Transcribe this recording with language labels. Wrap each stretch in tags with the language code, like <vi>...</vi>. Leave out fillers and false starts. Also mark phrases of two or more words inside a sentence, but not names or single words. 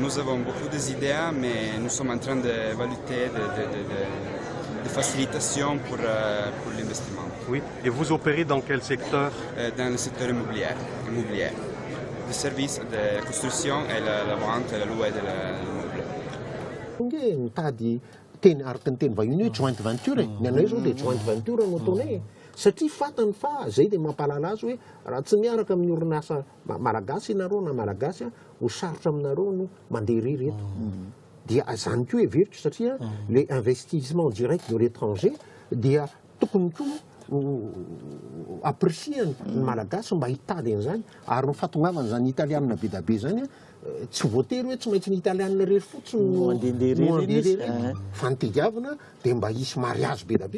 <fr>Nous avons beaucoup d'idées, mais nous sommes en train d'évaluer des facilitations pour l'investissement. Oui. Et vous opérez dans quel secteur? Dans le secteur immobilier. Le service de construction et la vente et la louée de l'immeuble.</fr> <mg>Mitady teny araka ny teny vahiny hoe</mg> <en>joint venture,</en> <mg>ny anay zao dia</mg> <en>joint venture</en> <mg>no ataonay. Satria fatany fa zay dia mampalala azy hoe raha tsy miaraka amin'ny orinasa malagasy ianareo na malagasy ho sarotra aminareo no mandeha irery eto. Dia zany koa heveritra satria</mg> <fr>le investissement direct de l'étranger</fr> <mg>dia tokony koa apprécieny ny malagasy mba hitady an'izany ary ny fahatongavany zany italianina be da be zany tsy voatery hoe tsy maintsy ny italianina rery fotsiny no andeha fa ny tediavina dia mba hisy mariage be da be.</mg>